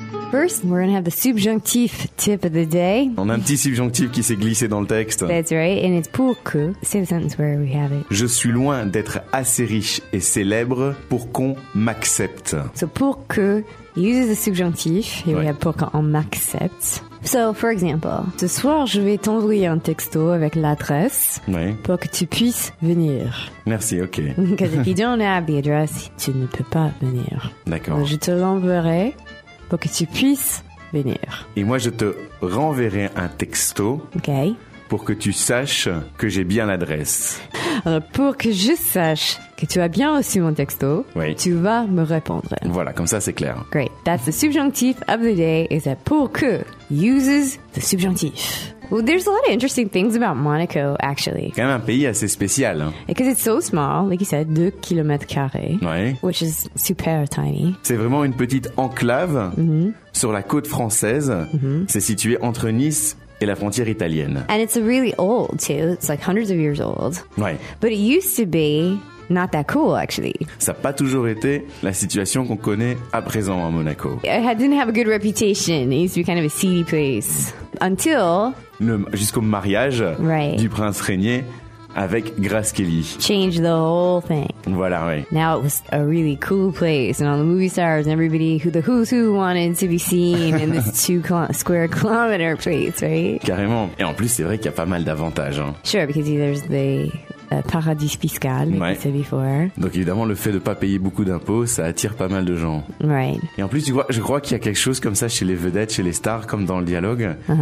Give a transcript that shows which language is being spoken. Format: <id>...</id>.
<en>First, we're going to have the subjonctif tip of the day.</en> <fr>On a un petit subjonctif qui s'est glissé dans le texte.</fr> <en>That's right, and it's pour que. Say the sentence where we have it.</en> <fr>Je suis loin d'être assez riche et célèbre pour qu'on m'accepte.</fr> <en>So pour que, uses the subjonctif,</en> <fr>et ouais.</fr> <en>We have</en> <fr>pour qu'on m'accepte.</fr> <en>So, for example,</en> <fr>ce soir, je vais t'envoyer un texto avec l'adresse pour que tu puisses venir. Merci, ok.</fr> <en>Because if you don't have the address,</en> <fr>tu ne peux pas venir. D'accord. Je te l'enverrai pour que tu puisses venir. Et moi, je te renverrai un texto pour que tu saches que j'ai bien l'adresse. Alors, pour que je sache que tu as bien reçu mon texto, tu vas me répondre. Voilà, comme ça, c'est clair.</fr> <en>Great. That's the subjonctive of the day, is that pour que uses the subjonctive. Well, there's a lot of interesting things about Monaco, actually.</en> <fr>C'est quand même un pays assez spécial.</fr> <en>Because it's so small, like you said, 2 km², which is super tiny.</en> <fr>C'est vraiment une petite enclave sur la côte française. C'est situé entre Nice et la frontière italienne.</fr> <en>And it's really old too. It's like hundreds of years old.</en> <fr>Ouais.</fr> <en>But it used to be not that cool actually.</en> <fr>Ça n'a pas toujours été la situation qu'on connaît à présent à Monaco.</fr> <en>It didn't have a good reputation. It used to be kind of a seedy place. Until...</en> <fr>Jusqu'au mariage du prince Rainier avec Grace Kelly.</fr> <en>Changed the whole thing.</en> <fr>Voilà, oui.</fr> <en>Now it was a really cool place. And all the movie stars and everybody who the who's who wanted to be seen in this 2 square kilometer place, right?</en> <fr>Carrément. Et en plus, c'est vrai qu'il y a pas mal d'avantages. Hein.</fr> <en>Sure, because there's the paradis fiscal, like you said before.</en> <fr>Donc évidemment, le fait de ne pas payer beaucoup d'impôts, ça attire pas mal de gens.</fr> <en>Right.</en> <fr>Et en plus, tu vois, je crois qu'il y a quelque chose comme ça chez les vedettes, chez les stars, comme dans le dialogue.</fr>